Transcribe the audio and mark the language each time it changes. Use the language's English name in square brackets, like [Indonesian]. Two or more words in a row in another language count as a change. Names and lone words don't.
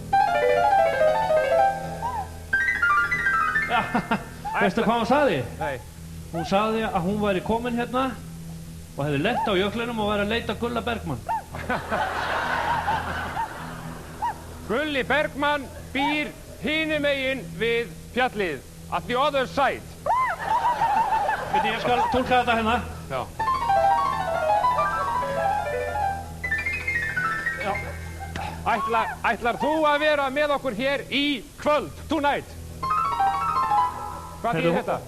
[Icelandic] Já, veistu hvað hún sagði? Nei. Hún sagði að hún væri komin hérna og hefði lent á jöklinum og væri að leita Gulla Bergmann. Gulli Bergmann býr hinum megin við fjallið, [English] at the other side. [Icelandic] Byrju, ég skal túlka þetta hérna. Já. Ætlar þú að vera með okkur hér í kvöld, tonight? Hvað þýðir þetta?